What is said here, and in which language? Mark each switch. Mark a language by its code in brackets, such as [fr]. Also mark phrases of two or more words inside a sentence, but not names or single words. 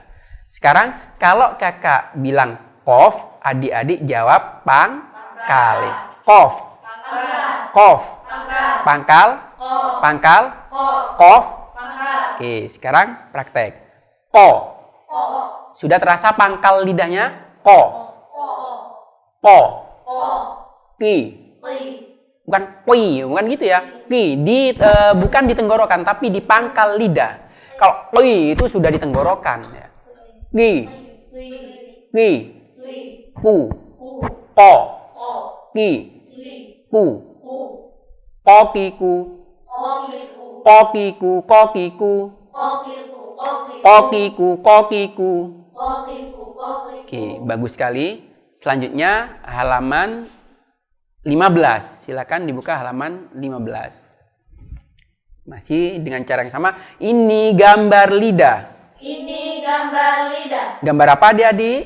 [id] Sekarang kalau kakak bilang kof, adik-adik jawab pangkal. Kof. Pangkal. Kof. Oke, sekarang praktek. Ko. Sudah terasa pangkal lidahnya? Ko. Po. Ki. Bukan pui, bukan gitu ya. Ki, bukan di tenggorokan, tapi di pangkal lidah. Kalau pui itu sudah di tenggorokan. Ya. Ki, ku, po, ki, ku, pokiku, kokiku, kokiku. Oke, bagus sekali. Selanjutnya halaman 15. Silakan dibuka halaman 15. Masih dengan cara yang sama. Ini gambar lidah. Gambar apa adik-adik?